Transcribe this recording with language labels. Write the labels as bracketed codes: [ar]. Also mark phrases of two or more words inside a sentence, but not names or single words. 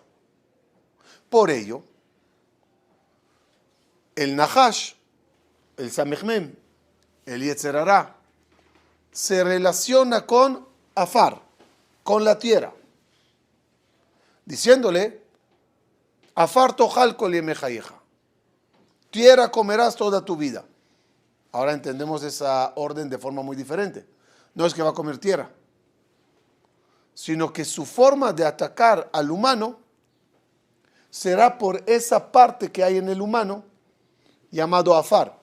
[es] Por ello, el Nahash, el Samechmem, el [he] יצר הרע, [es] se relaciona con Afar, con la tierra, diciéndole, [he] עפר תאכל כל ימי חייך. [es] Tierra comerás toda tu vida. Ahora entendemos esa orden de forma muy diferente. No es que va a comer tierra, sino que su forma de atacar al humano será por esa parte que hay en el humano llamado afar.